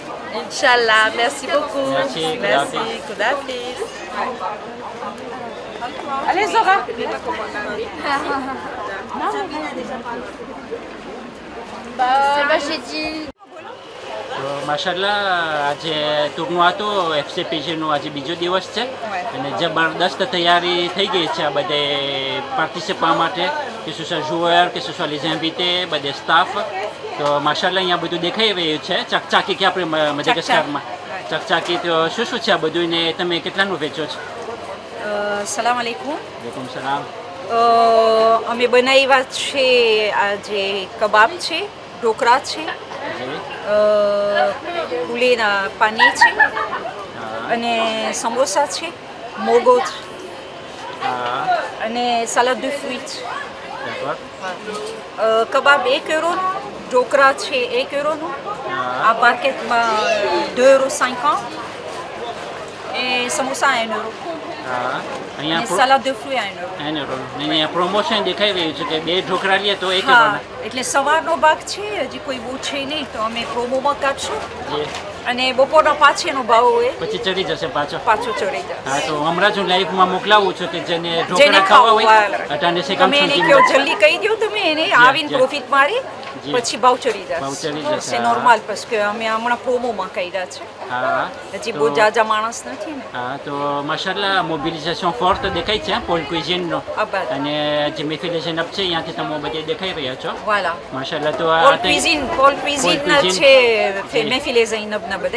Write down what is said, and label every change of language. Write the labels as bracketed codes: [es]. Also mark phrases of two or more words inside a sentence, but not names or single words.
[fr] Inch'Allah, merci beaucoup. Merci, Kudafis. Allez Zora. J'ai dit. Mashallah, [gu] આજે ટૂરનું હતો FCPGનું આજે બીજો દિવસ છે અને જબરદસ્ત તૈયારી થઈ ગઈ છે આ બધે પાર્ટિસિપન્ટ માટે, કે [fr] ce soit joueurs, que ce soit les invités, [gu] બધે સ્ટાફ. તો માશાલ્લાહ અહીંયા બધું દેખાઈ રહ્યું છે. ચકચાકી કે આપણે મદાગાસ્કરમાં ચકચાકી, તો શું છે આ બધું ને તમે કેટલાનું વેચો છો? [ar] السلام عليكم. وعليكم السلام. [gu] અમે બનાવ્યા છે આજે કબાબ છે, ઢોકળા છે, ફૂલેના પાની છે અને સમોસા છે, મોગો છે અને સલાડ [fr] de fruits. [gu] કબાબ 1 €, ઢોકળા છે 1 €, આ માર્કેટમાં 2,50 € et samosa 1 €. અહીંયા સલાડ [fr] de fruits [gu] 1 €. અહીંયા પ્રમોશન દેખાઈ રહ્યું છે કે 2 ઢોકળા લે તો 1 હા, €. એટલે સવારનો ભાગ છે, હજી કોઈ બહુ છે નહીં, તો અમે પ્રોમોમાં કાઢશું જે અને બપોરના પાછળનો ભાવ હોય પછી ચડી જશે પાછો. પાછો ચડી જશે. હા, તો હમણાં જ હું લાઈવમાં મોકલાવું છું કે જેને જેને ઢોકળા ખાવા હોય ખાવા અટાણે તમે એને કહો જલ્દી કહી દો, તમે એને આવીને પ્રોફિટ મારી પછી ભાવ ચડી ભાવ ચડી જશે, જશે હા. નોર્મલ [fr] parce que [gu] અમે હમણાં પ્રોમોમાં કર્યા છે હા હજી તો- બહુ જાજા માણસ નથી ને હા તો માશાલ્લાહ મોબિલાઇઝેશન ફોર્ટ દેખાય છે પોલ ક્વિઝિનનો આભાર. અને જે મેફિલેશન અપ છે અહીંયાથી તમે બધે દેખાઈ રહ્યા છો [fr] voilà [gu] માશાલ્લાહ તો પોલ આ ક્વિઝિન cuisine. છે મેફિલે ઝૈનબના બધે